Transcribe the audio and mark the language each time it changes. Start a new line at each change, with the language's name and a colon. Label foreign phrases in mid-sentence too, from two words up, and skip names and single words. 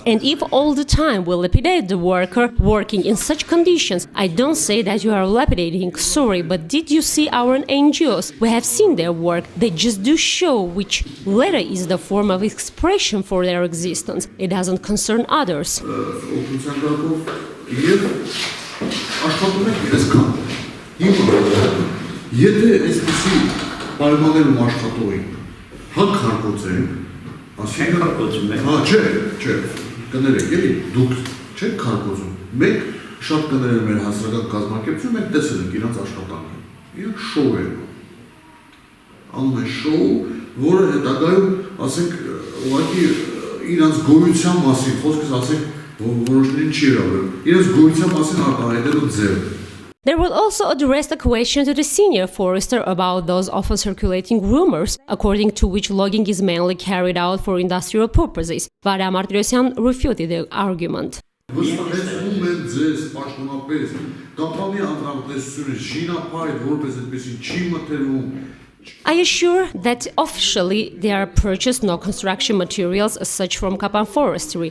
English: And if all the time we lapidate the worker working in such conditions, I don't say that you are lapidating, sorry, but did you see our NGOs? We have seen their work. They just do show which letter is the form of expression for their existence. It doesn't concern others.
Armenian: Եվ աշխատում եք այսքան։ Հիմա եթե այսպեսի պայմաններում աշխատող եք, հա քարկոծենք, ասիկա, հա, չէ, կներեք, էլի դուք չեք քարկոծում։ Մենք շատ կներել մեր հասարակական կազմակերպություն, մենք տեսել ենք իրանց աշխատանքը։ Իրանք շոու են։ Անում են շոու, որը հետագայում, ասենք, ուղղակի իրանց գոյության մասին, խոսքս ասենք
English: They will also address the question to the senior forester about those often circulating rumors, according to which logging is mainly carried out for industrial purposes. Varam Martirosyan refuted the argument. I assure that officially there are purchased no construction materials as such from Kapan Forestry.